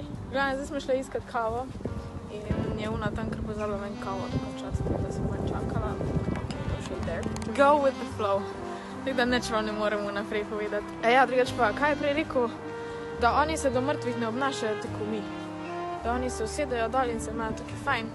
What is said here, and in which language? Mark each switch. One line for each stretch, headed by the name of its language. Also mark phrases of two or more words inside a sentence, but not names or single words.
Slovenian: Glavno, zdaj smo šli iskat kavo in je ona tam kar pozabila meni kavo tako včasih, tako da sem manj čakala.
English: Go with the flow.
Slovenian: Tako da neč vam ne moremo naprej povedati. Ja, drugač pa, kaj je prej rekel? Da oni se do mrtvih ne obnašajo tako mi. Da oni se usedejo dol in se imajo tako fajn.